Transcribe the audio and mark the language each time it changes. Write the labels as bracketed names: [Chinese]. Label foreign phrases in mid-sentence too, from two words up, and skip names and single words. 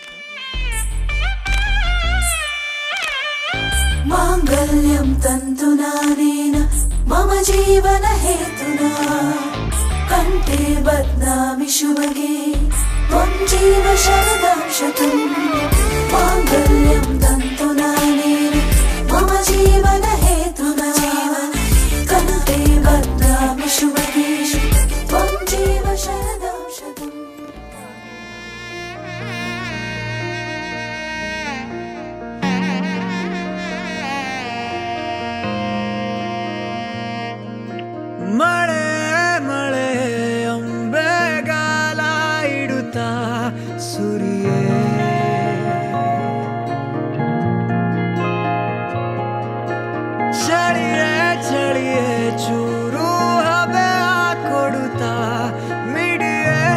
[Sanskrit] माङ्गल्यं तन्तुनानेन मम जीवन हेतुना कण्ठे बध्नामि शुभगे त्वं जीव शरदां शतम् माङ्गल्यं तन्तुनानेन मम जीवन हेतुना कण्ठे बध्नामि शुभगे त्वं जीव शरदां शतम् [Kannada] ಮಳೆ ಮಳೆ ಅಂಬೆಗಾಲ ಇಡುತ್ತಾ ಸುರಿಯೇ ಚಳಿಯೇ ಚಳಿಯೇ ಚೂರು ಹಬೆ ಕೊಡುತ್ತಾ ಮಿಡಿಯೇ